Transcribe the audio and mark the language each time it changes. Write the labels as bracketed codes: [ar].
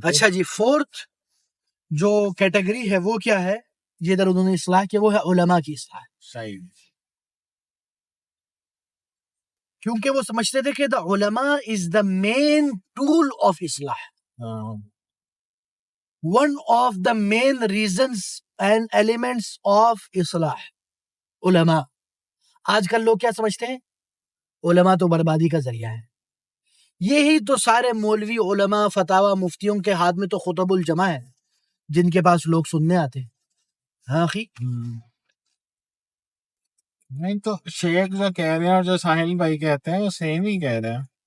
[ur] اچھا جی، فورتھ جو کیٹیگری ہے وہ کیا ہے، یہ ادھر انہوں نے اصلاح کیا، وہ ہے علماء کی اصلاح. صحیح. کیونکہ وہ سمجھتے تھے کہ [en] the علماء is the main tool of اصلاح. One of the main reasons and elements of اصلاح علماء. [ur] آج کل لوگ کیا سمجھتے ہیں؟ علماء تو بربادی کا ذریعہ ہے. یہی تو سارے مولوی علماء فتاوی مفتیوں کے ہاتھ میں تو خطب الجمع ہے جن کے پاس لوگ سننے آتے ہیں. ہاں اخی. نہیں تو شیخ جو کہہ رہے ہیں اور جو ساحل بھائی کہتے ہیں وہ سیم ہی کہہ رہے ہیں.